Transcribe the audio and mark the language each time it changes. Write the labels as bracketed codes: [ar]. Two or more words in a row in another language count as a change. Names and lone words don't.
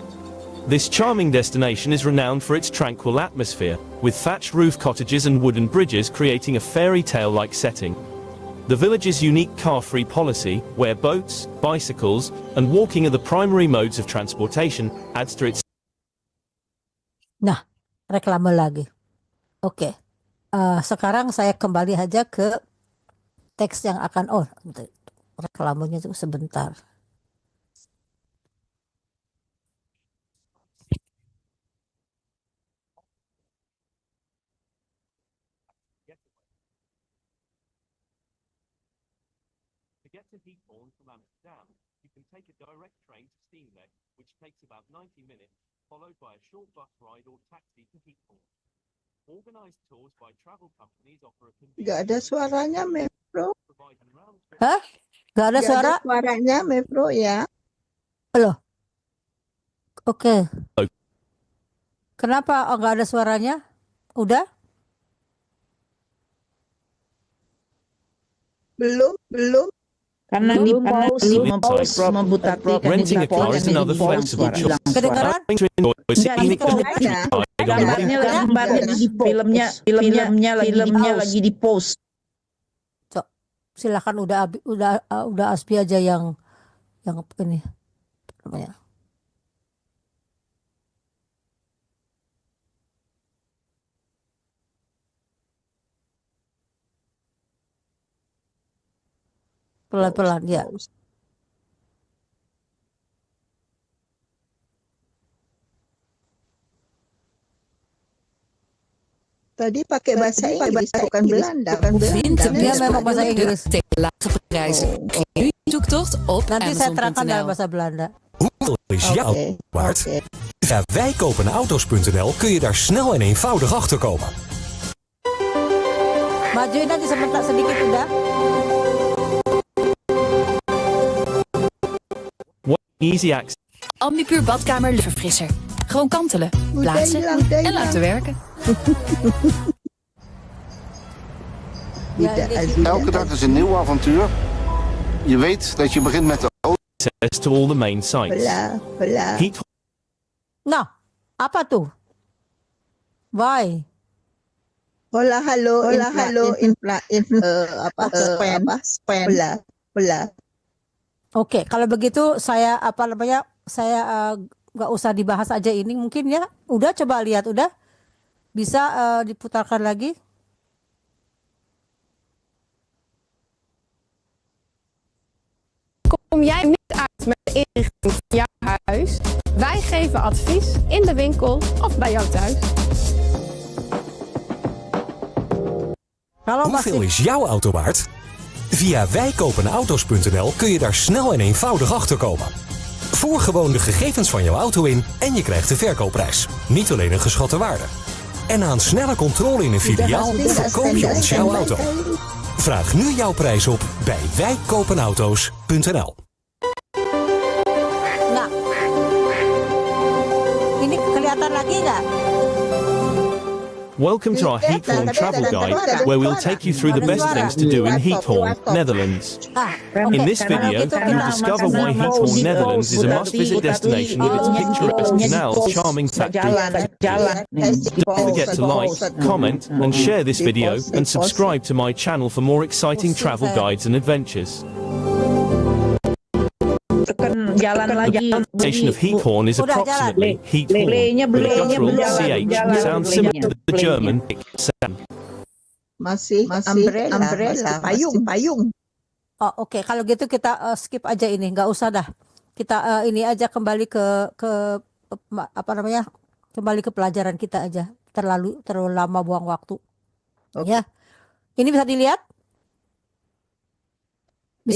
[en] This charming destination is renowned for its tranquil atmosphere, with thatched roof cottages and wooden bridges creating a fairy tale-like setting. The village's unique car-free policy, where boats, bicycles, and walking are the primary modes of transportation, adds to its... [id] Nah, reklame lagi. Oke. Sekarang saya kembali aja ke teks yang akan... Oh, reklamenya itu sebentar. [en] To get to Heathorn from Amsterdam, you can take a direct train to Steenweg, which takes about 90 minutes, followed by a short bus ride or taxi to Heathorn. Organized tours by travel companies offer a convenient... [id] Gak ada suaranya, Bro. Hah? Nggak ada Nggak suara? ada suaranya, Mevro ya. Loh, oke. Oh. Kenapa nggak ada suaranya? Udah? Belum. Karena di pause membutati kan [en] Renting a car is another flexible choice. [id] Kedengaran? gambarnya di filmnya lagi di post. Silakan udah Aspi aja yang ini namanya. Pelan-pelan ya. Tadi pakai bahasa Inggris, bukan Belanda. [nl] Vind de [id] Dia memang bahasa Inggris. [nl] tegen lage prijzen. Nu je zoektocht op [id] Nanti saya terangkan dalam Amazon.nl. bahasa Belanda. [nl] Hoeveel is jouw auto waard? Via wijkopenauto's.nl kun je daar snel en eenvoudig achter komen. [id] Majuin nanti sebentar sedikit udah. [en] Easy access. [nl] Ambipuur badkamer luchtverfrisser. Gewoon kantelen, plaatsen en laten werken. [id] Ya, ini [nl] Elke dag is een nieuw avontuur. Je weet dat je begint met de auto. [en] Access to all the main sites. [id] Pelan. [en] Heat [id] Nah, apa tuh? Why? Hola, halo, spam. Pelan. Oke, kalau begitu saya nggak usah dibahas aja ini mungkin ya. Udah coba lihat, udah bisa diputarkan lagi. [nl] Kom jij niet uit met de inrichting van jouw huis? Wij geven advies in de winkel of bij jou thuis. [id] Kalau [nl] Hoeveel [id] masih [nl] is jouw auto waard? Via wijkopenauto's.nl kun je daar snel en eenvoudig achter komen. Voer gewoon de gegevens van jouw auto in en je krijgt de verkoopprijs. Niet alleen een geschatte waarde. En na een snelle controle in een filiaal verkoop je ons jouw auto. Vraag nu jouw prijs op bij wijkopenauto's.nl. [id] Nah, ini kelihatan lagi nggak? [en] Welcome to our Heathorn travel guide, where we'll take you through the best things to do in Heathorn, Netherlands. In this video, you'll discover why Heathorn, Netherlands is a must-visit destination with its picturesque canals, charming factories. Don't forget to like, comment, and share this video, and subscribe to my channel for more exciting travel guides and adventures. [id] Jalan [en] The [id] lagi. [en] pronunciation of Heathorn is approximately Heathorn, with a guttural CH, sounds similar to the German sound. [id] Masih umbrella, payung. Oh, oke. Kalau gitu kita skip aja ini, nggak usah dah. Kita ini aja kembali ke apa namanya? Kembali ke pelajaran kita aja. Terlalu lama buang waktu. Ya. Ini bisa dilihat? Bisa